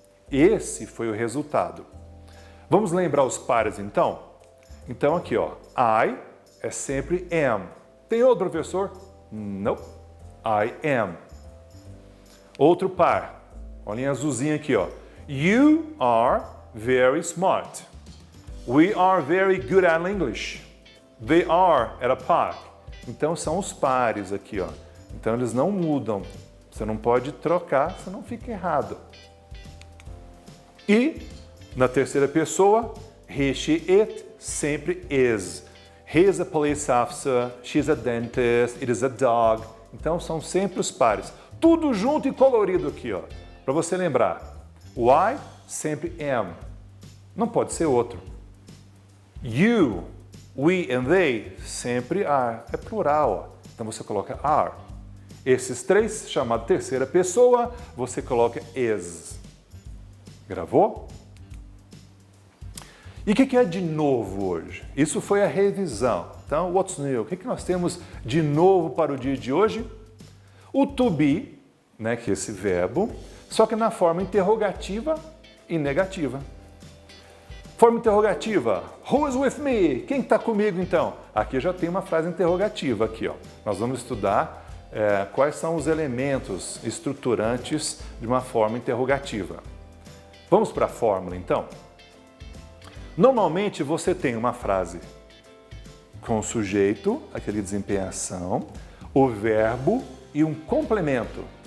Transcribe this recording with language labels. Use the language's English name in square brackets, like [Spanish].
[Portuguese] Esse foi o resultado. Vamos lembrar os pares então? Então aqui, ó, I é sempre am. Tem outro professor? Não. [English] I am. [Portuguese] Outro par. Olha em azulzinho aqui, ó. [English] You are very smart. We are very good at English. They are [Portuguese] era par. Então são os pares aqui, ó. Então eles não mudam. Você não pode trocar, senão fica errado. E na terceira pessoa, he, she, it sempre is. [English] He is a police officer, she's a dentist, it is a dog. [Portuguese] Então são sempre os pares. Tudo junto e colorido aqui, ó. Para você lembrar. O I sempre am. Não pode ser outro. You, we and they sempre are. É plural, ó. Então você coloca are. Esses três, chamado terceira pessoa, você coloca is. Gravou? E o que é de novo hoje? Isso foi a revisão. Então, [English] what's new? [Portuguese] O que nós temos de novo para o dia de hoje? O to be, né, que é esse verbo, só que na forma interrogativa e negativa. Forma interrogativa, [English] who is with me? [Portuguese] Quem está comigo então? Aqui já tem uma frase interrogativa aqui, ó. Nós vamos estudar quais são os elementos estruturantes de uma forma interrogativa. Vamos para a fórmula então? Normalmente você tem uma frase com o sujeito, aquele desempenha ação, o verbo e um complemento.